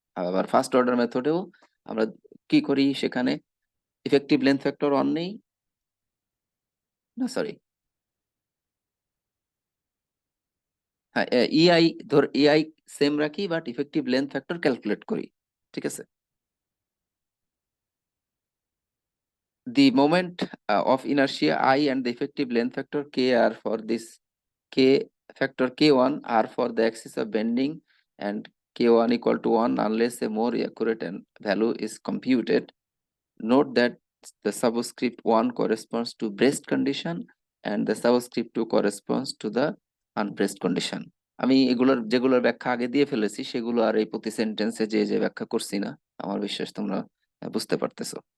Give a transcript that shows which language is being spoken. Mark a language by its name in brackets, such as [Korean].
[Bangla] আবার first order মেথডেও আমরা কি করি, সেখানে ইফেক্টিভ লেন্থ ফ্যাক্টর 1 নেই, না সরি, হ্যাঁ ইআই ধর ইআই সেম রাখি, but effective length factor calculate করি, ঠিক আছে? [English] The moment of inertia I and the effective length factor K are for this K factor K1 are for the axis of bending and K1 equal to 1 unless a more accurate value is computed. Note that the subscript 1 corresponds to braced condition and the subscript 2 corresponds to the unbraced condition. [Bangla] আমি যেগুলোর ব্যাখ্যা আগে দিয়ে ফেলেছি সেগুলো আর এই প্রতি সেন্টেন্সে যে ব্যাখ্যা করছি না, আমার বিশ্বাস তোমরা বুঝতে পারতেছো।